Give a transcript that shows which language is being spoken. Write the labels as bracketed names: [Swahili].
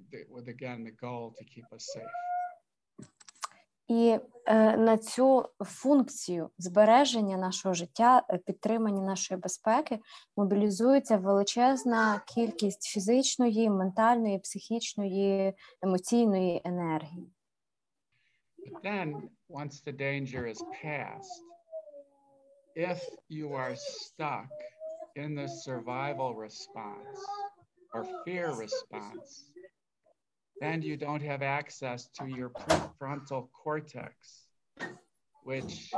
[English] With again the goal to keep us safe. [Ukrainian] І на цю функцію збереження нашого життя, підтримання нашої безпеки мобілізується величезна кількість фізичної, ментальної, психічної, емоційної енергії. [English] But then, once the danger is past, if you are stuck in the survival response or fear response, then you don't have access to your prefrontal cortex, which